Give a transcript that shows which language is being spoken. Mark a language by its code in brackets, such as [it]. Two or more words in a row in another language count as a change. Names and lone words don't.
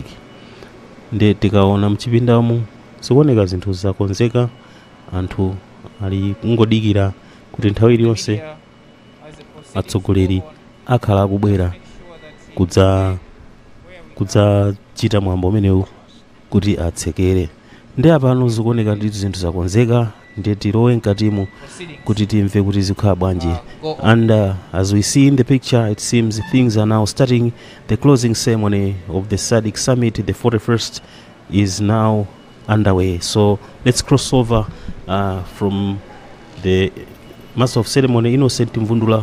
[ny] Ndi tikaona mchipindamu zikuoneka zinthu zakonzeka, anthu ali kungodikira kuti nthawi iliyonse atsogoleri akhala akubwera kudzachita mwambo umenewu kuti atsekere. Ndi apano zikuoneka ndi zinthu zakonzeka, ndiye tilowe mkatimo kuti timve kuti zikhala bwanji. [en] And as we see in the picture, it seems things are now starting. The closing ceremony of the SADC summit, the 41st, is now underway. So let's cross over from the Master of Ceremony, Innocent Mvundula.